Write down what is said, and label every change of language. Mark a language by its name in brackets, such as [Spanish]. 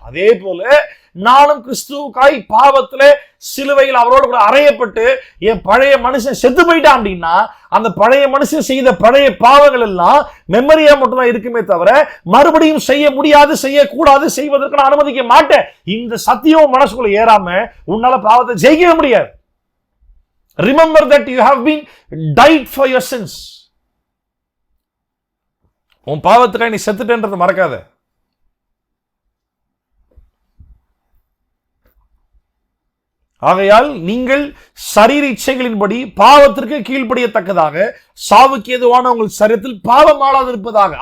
[Tamil] அதே போல நானும் கிறிஸ்துவுக்காய் பாவத்திலே சிலுவையில் அவரோடு கூட அறையப்பட்டு என் பழைய மனுஷன் செத்து போயிட்டான் அப்படின்னா அந்த பழைய மனுஷன் செய்த பழைய பாவங்கள் எல்லாம் மெமரியா மட்டும் தான் இருக்குமே தவிர மறுபடியும் செய்ய முடியாது, செய்யக்கூடாது, செய்வதற்கு நான் அனுமதிக்க மாட்டேன். இந்த சத்தியம் மனசுக்குள்ள ஏறாம உன்னால பாவத்தை ஜெயிக்கவே முடியாது. [English] Remember that you have been died for your sins. [Tamil] உன் பாவத்துக்காக நீ செத்துட்டேன்றதை மறக்காத. ஆகையால் நீங்கள் சரீர இச்சைகளின்படி பாவத்திற்கு கீழ்ப்படியத்தக்கதாக சாவுக்கு ஏதுவான உங்கள் சரீரத்தில் பாவம் ஆளாது இருப்பதாக.